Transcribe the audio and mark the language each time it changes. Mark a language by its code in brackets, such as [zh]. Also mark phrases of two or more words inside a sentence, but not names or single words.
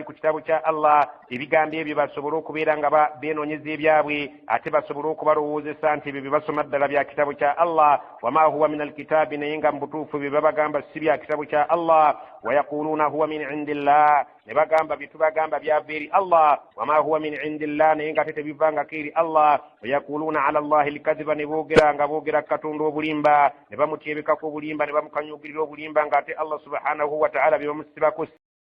[lg] ku kitabo kya Allah ebigambo ebyo basobole okubeera nga beenoonyeza ebyabwe ate basobole okubalowoozesa nti ebyo bye basoma ddala bya kitabo kya Allah [ar] وما هو من الكتاب [lg] naye nga mu butuufu bye babagamba si bya kitabo kya Allah [ar] ويقولون هو من عند الله [lg] ne bagamba bitubagamba byava eri Allah [ar] وما هو من عند الله [lg] naye nga tetebivangako eri Allah [ar] ويقولون على الله الكذب [lg] ne boogera katonda obulimba ne bamutyebekako obulimba ne bamukanyugirira obulimba ng'ate [ar] الله سبحانه وتعالى [lg] bye bamusibako